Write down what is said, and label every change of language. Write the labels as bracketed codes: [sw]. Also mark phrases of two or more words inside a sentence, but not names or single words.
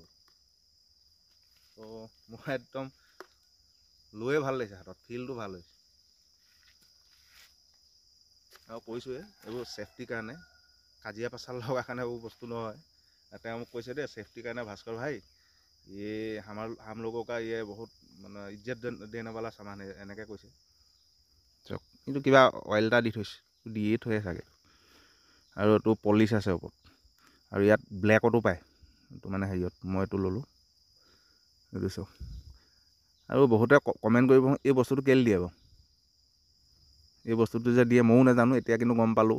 [as] ত' মই একদম লৈয়ে ভাল লাগিছে, হাতত ফিলটো ভাল হৈছে। আৰু কৈছোঁৱে এইবোৰ ছেফটিৰ কাৰণে, কাজিয়া পেচাল লগাৰ কাৰণে এইবোৰ বস্তু নহয়। তেওঁ মোক কৈছে দেই, ছেফটিৰ কাৰণে ভাস্কৰ ভাই, [hi] ये हम लोगों का ये बहुत মানে इज्जत देने वाला सामान है, [as] এনেকৈ কৈছে। চাওক, কিন্তু কিবা অইল এটা দি থৈছে, দিয়ে থৈ চাগে। আৰু এইটো পলিচ আছে ওপৰত, আৰু ইয়াত ব্লেকতো পায়, এইটো মানে হেৰিয়ত মই এইটো ল'লোঁ, এইটো চাওক। আৰু বহুতে কমেণ্ট কৰিব, এই বস্তুটো কেলৈ দিয়ে বাৰু, এই বস্তুটো যে দিয়ে ময়ো নাজানো, এতিয়া কিন্তু গম পালোঁ।